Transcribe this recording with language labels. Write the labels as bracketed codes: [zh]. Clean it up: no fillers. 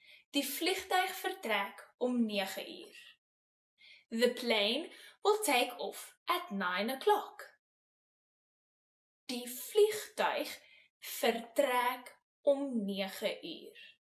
[af] Die vliegtuig vertrek om 9 uur. [en] The plane will take off at 9 o'clock. [af] Die vliegtuig vertrek om 9 uur.